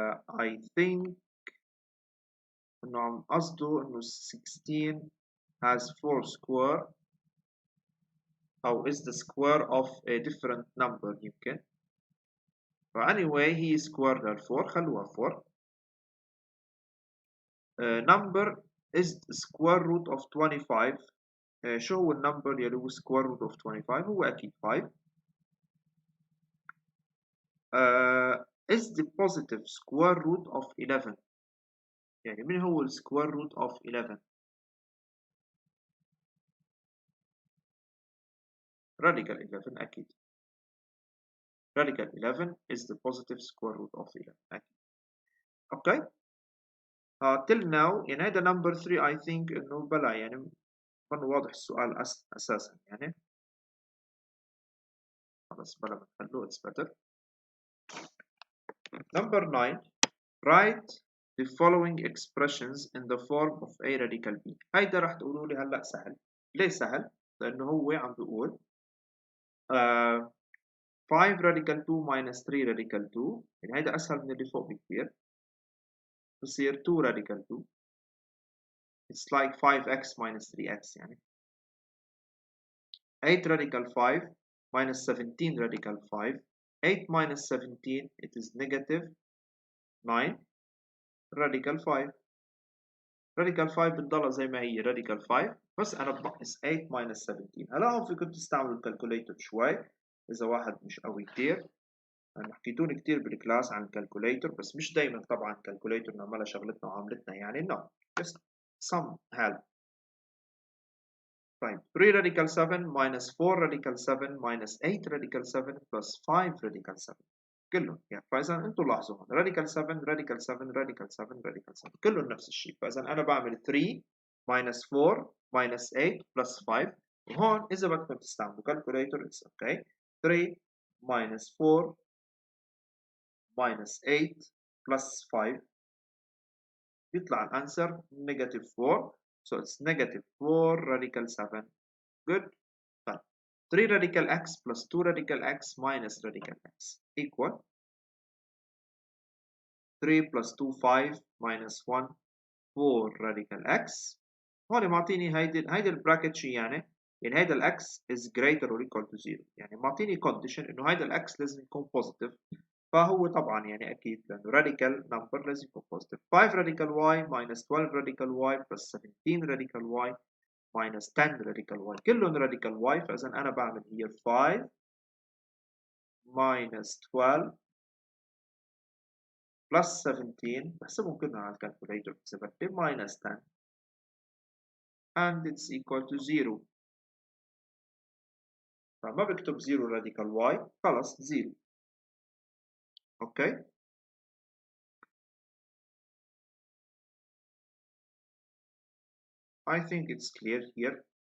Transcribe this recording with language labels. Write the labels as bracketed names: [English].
[English] I think [Arabic] إنه عم قصده إنه [English] 16 has 4 square أو is the square of a different number يمكن. [Arabic] anyway هي square لل 4 خلوها 4. [English] number is square root of 25. [Arabic] شو هو النمبر يلي هو square root of 25؟ هو أكيد 5. [English] is the positive square root of 11. [Arabic] يعني من هو [English] square root of 11؟ radical 11 أكيد. radical 11 is the positive square root of 11 أكيد. okay. till now [Arabic] يعني هذا number 3 [English] I think [Arabic] إنه بلا يعني كان واضح السؤال أساسا يعني. خلاص بلا ما نحله [English] it's better. number 9. write the following expressions in the form of a radical b. [Arabic] هيدا راح تقولوا لي هلا سهل. ليه سهل؟ لأنه هو عم بيقول 5 radical 2 minus 3 radical 2. يعني هيدا أسهل من اللي فوق بكثير. [English] بصير 2 radical 2. It's like 5x minus 3x يعني. 8 radical 5 minus 17 radical 5. 8 minus 17 it is negative 9 radical 5. [Arabic] radical 5 بتضلها زي ما هي radical 5 بس أنا بنقص 8 minus 17. هلا هون فيكم تستعملوا الكالكوليتر شوي إذا واحد مش قوي كتير. أنا حكيتوني كتير بالكلاس عن الكالكوليتر بس مش دايما طبعا الكالكوليتر نعملها شغلتنا وعملتنا يعني [English] no just some help. طيب 3 radical 7 minus 4 radical 7 minus 8 radical 7 plus 5 radical 7 [Arabic] كلهم يعني. فإذا أنتم لاحظوا هون radical 7 radical 7 radical 7 radical 7 كلهم نفس الشيء. فإذا أنا بعمل 3 minus 4 minus 8 plus 5. وهون إذا بدكم تستعملوا calculator [English] it's okay. 3 minus 4 minus 8 plus 5 [Arabic] يطلع الأنسر [English] negative 4. So it's negative 4 radical 7. Good. طيب 3 radical x plus 2 radical x minus radical x equal 3 plus 2 5 minus 1 4 radical x. [Arabic] هون معطيني هيدي البراكت شي يعني هيدا الاكس [English] is greater or equal to 0 [Arabic] يعني معطيني condition انه هيدا الاكس لازم يكون positive. فهو طبعا يعني اكيد لانه radical number لازم يكون positive. [English] 5 radical y minus 12 radical y plus 17 radical y minus 10 radical y كلهم radical y. [Arabic] فاذا انا بعمل here 5 minus 12 plus 17 بحسبهم كلهم على الكالكوليتر minus 10 [English] and it's equal to 0. [Arabic] فما بكتب 0 radical y خلص 0. [English] okay. I think it's clear here.